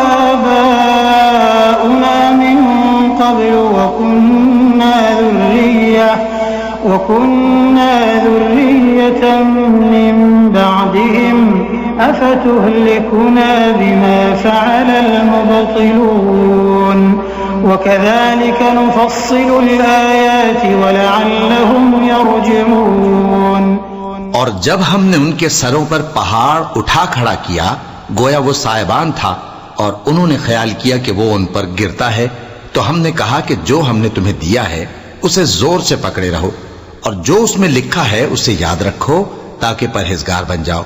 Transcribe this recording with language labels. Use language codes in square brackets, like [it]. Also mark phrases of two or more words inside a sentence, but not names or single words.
[ar] آباؤنا من قبل وكنا ذرية من بعدهم أفتهلكنا بما فعل المبطلون وكذلك نفصل الآيات ولعلهم يرجعون. [ur] اور جب ہم نے ان کے سروں پر پہاڑ اٹھا کھڑا کیا گویا وہ صاحبان تھا اور انہوں نے خیال کیا کہ وہ ان پر گرتا ہے، تو ہم نے کہا کہ جو ہم نے تمہیں دیا ہے اسے زور سے پکڑے رہو اور جو اس میں لکھا ہے اسے یاد رکھو تاکہ پرہیزگار بن جاؤ.